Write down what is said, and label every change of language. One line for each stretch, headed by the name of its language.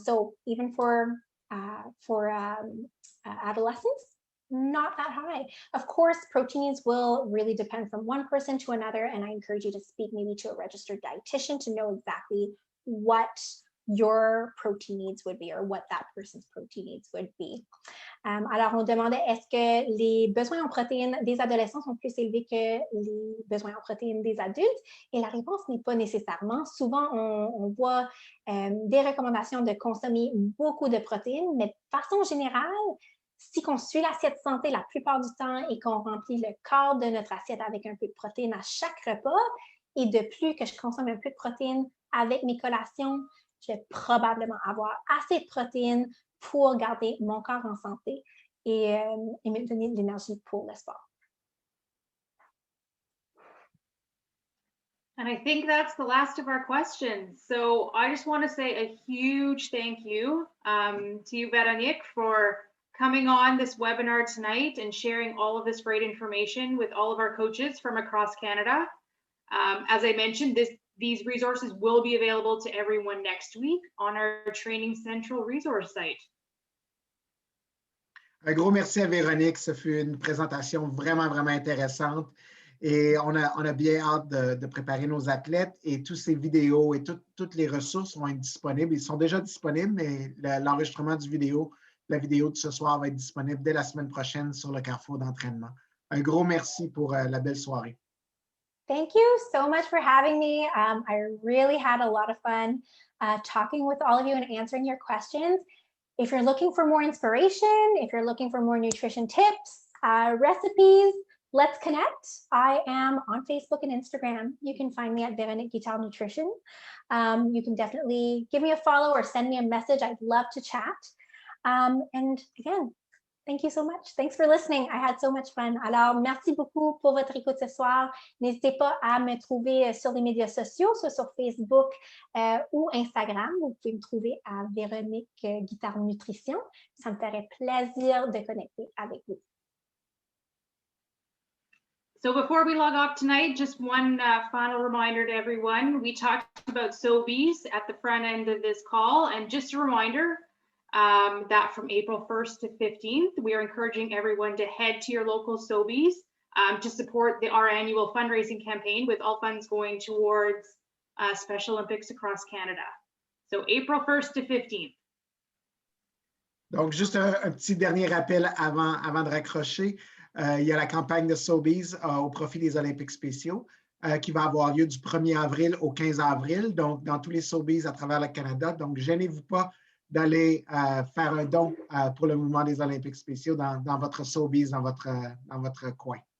English: So even for adolescents, not that high. Of course, protein needs will really depend from one person to another, and I encourage you to speak maybe to a registered dietitian to know exactly what your protein needs would be or what that person's protein needs would be.
French: Alors, on demandait, est-ce que les besoins en protéines des adolescents sont plus élevés que les besoins en protéines des adultes? Et la réponse n'est pas nécessairement. Souvent, on voit des recommandations de consommer beaucoup de protéines, mais de façon générale, si on suit l'assiette santé la plupart du temps et qu'on remplit le quart de notre assiette avec un peu de protéines à chaque repas, et de plus que je consomme un peu de protéines avec mes collations, je vais probablement avoir assez de protéines pour garder mon corps en santé et me donner de l'énergie pour le sport.
English: And I think that's the last of our questions. So I just want to say a huge thank you to you, Véronique, for coming on this webinar tonight and sharing all of this great information with all of our coaches from across Canada. As I mentioned, these resources will be available to everyone next week on our Training Central resource site.
French: Un gros merci à Véronique. Ce fut une présentation vraiment, vraiment intéressante. Et on a bien hâte de préparer nos athlètes. Et tous ces vidéos et toutes les ressources vont être disponibles. Ils sont déjà disponibles, mais l'enregistrement la vidéo de ce soir va être disponible dès la semaine prochaine sur le carrefour d'entraînement. Un gros merci pour la belle soirée.
English: Thank you so much for having me. I really had a lot of fun talking with all of you and answering your questions. If you're looking for more inspiration, if you're looking for more nutrition tips, recipes, let's connect. I am on Facebook and Instagram. You can find me at Véronique Guittard Nutrition. You can definitely give me a follow or send me a message. I'd love to chat. And again, thank you so much. Thanks for listening. I had so much fun.
French: Alors, merci beaucoup pour votre écoute ce soir. N'hésitez pas à me trouver sur les médias sociaux, soit sur Facebook ou Instagram. Vous pouvez me trouver à Véronique Guittard Nutrition. Ça me ferait plaisir de connecter avec vous.
English: So before we log off tonight, just one final reminder to everyone. We talked about Sobeys at the front end of this call, and just a reminder that from April 1st to 15th, we are encouraging everyone to head to your local Sobeys to support our annual fundraising campaign, with all funds going towards Special Olympics across Canada. So April 1st to 15th.
French: Donc, juste un petit dernier rappel avant de raccrocher. Il y a la campagne de Sobeys au profit des Olympiques spéciaux qui va avoir lieu du 1er avril au 15 avril, donc dans tous les Sobeys à travers le Canada. Donc, gênez-vous pas d'aller faire un don pour le mouvement des Olympiques spéciaux dans votre Sobeys, dans votre coin.